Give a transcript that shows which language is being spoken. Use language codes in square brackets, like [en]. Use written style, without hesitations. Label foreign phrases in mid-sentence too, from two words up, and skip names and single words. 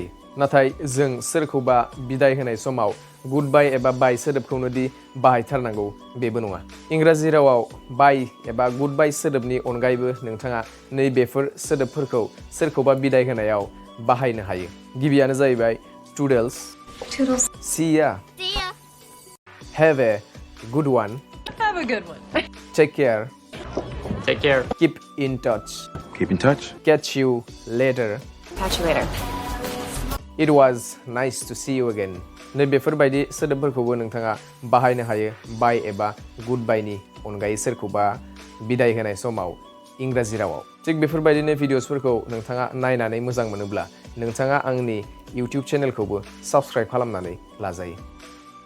[brx] नाथाय जों सोरखौबा बिदाय होनाय समाव गुडबाय एबा बाय सोदोबखौनो दि बाहायथारनांगौ बेबो नङा। इंराजि रावाव बाय एबा गुडबाय सोदोबनि अनगायैबो नोंथाङा नैबेफोर सोदोबफोरखौ सोरखौबा बिदाय होनायाव बाहायनो हायो। गिबियानो जाहैबाय टुडल्स, [en] see ya, have a good one, Have a good one. take care, keep in touch, catch you later, Catch you later. it was nice to see you again. [brx] नैबेफोरबायदि सोदोबफोरखौबो नोंथाङा बाहायनो हायो बाय एबा गुडबायनि अनगायै सोरखौबा बिदाय होनाय समाव इंराजि रावाव। थिग बेफोरबायदिनो भिडिअसफोरखौ नोंथाङा नायनानै मोजां मोनोब्ला नोंथाङा आंनि इउटिउब चेनेलखौबो साबस्क्राइब खालामनानै लाजायो।